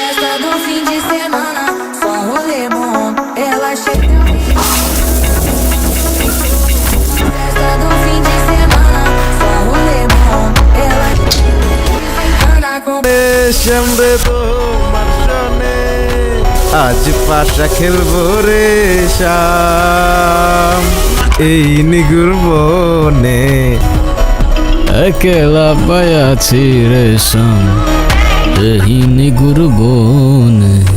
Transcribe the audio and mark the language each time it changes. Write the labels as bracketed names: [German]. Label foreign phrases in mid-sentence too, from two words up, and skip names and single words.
[Portuguese] do fim de semana, só um rolê bom. Ela chega. Festa do fim de semana, só um rolê bom. Ela anda com. [Bangla] সামনে তোমার শোনে আজ পাশা খেলবো রে শাম এই নিগুর বনে একলা পায়াছি রে শাম এই নিগুর বনে।